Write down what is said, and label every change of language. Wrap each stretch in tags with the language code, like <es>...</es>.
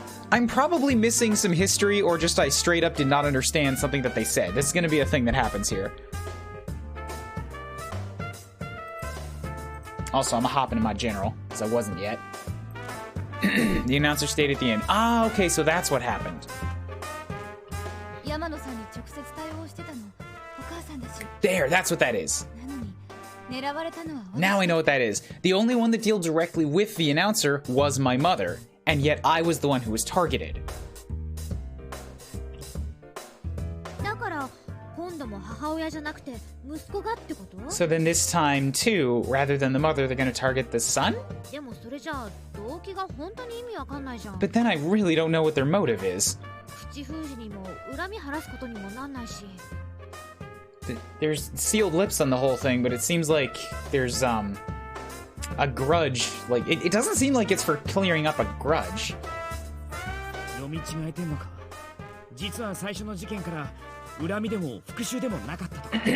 <en>I'm probably missing some history, or just I straight up did not understand something that they said. This is going to be a thing that happens here. Also, I'm hopping in my general, because I wasn't yet. The announcer stayed at the end. Ah, okay, so that's what happened.</en> <ja>山野さんに直接対応してたのお母さんだし。</ja> <en>There, that's what that is.</en> <ja>なのに狙われたのは私。</ja> <en>Now I know what that is. The only one that dealt directly with the announcer was my mother, and yet I was the one who was targeted.</en> <ja>だから今度も母親じゃなくて息子がってこと？</ja> <en>So then this time, too, rather than the mother, they're going to target the son?</en> <ja>でもそれじゃあ動機が本当に意味わかんないじゃん。</ja> <en>But then I really don't know what their motive is.</en> <ja>口封じにも恨み晴らすことにもなんないし。</ja> <en>There's sealed lips on the whole thing, but it seems like there's, a grudge. Like, it doesn't seem like it's for clearing up a grudge.</en> <ja>読み違えてんのか。実は最初の事件から恨みでも復讐でもなかったと。</ja>